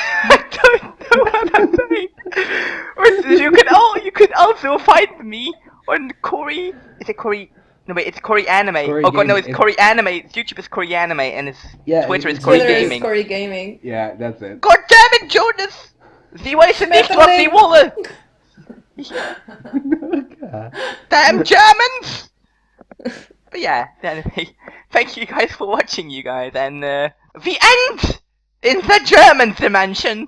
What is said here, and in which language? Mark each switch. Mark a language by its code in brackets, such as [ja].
[en] I don't know what I'm saying. And you can also find me on Corey. Is it Corey? No wait, it's Corey Anime. Corey oh god, no, Gaming. it's Corey Anime. YouTube is Corey Anime, and his Twitter is it's Corey Twitter is Gaming. Corey Gaming. Yeah, that's it. God damn it, Jonas! [de] Sie wissen nicht, was sie wollen. [en] Oh god. Damn Germans! But yeah, anyway, thank you guys for watching, you guys, and the end in the German dimension.